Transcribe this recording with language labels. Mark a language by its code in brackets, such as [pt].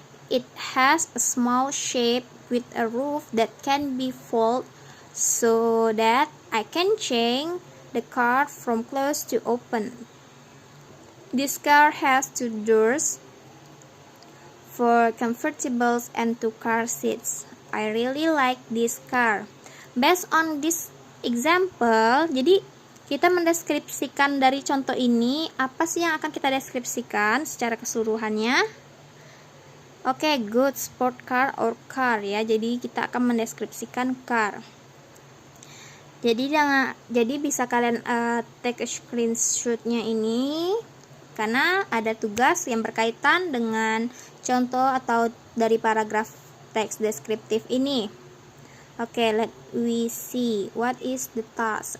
[en] It has a small shape with a roof that can be folded so that I can change the car from closed to open. This car has 2 doors for convertibles and 2 car seats. I really like this car. Based on this example, [id] jadi kita mendeskripsikan dari contoh ini, apa sih yang akan kita deskripsikan secara keseluruhannya? Oke, [en] good sport car or car [id] ya. Jadi kita akan mendeskripsikan car. Jadi bisa kalian [en] take a [id] screenshotnya ini, karena ada tugas yang berkaitan dengan contoh atau dari paragraf teks deskriptif ini. [en] Oke, let we see what is the task.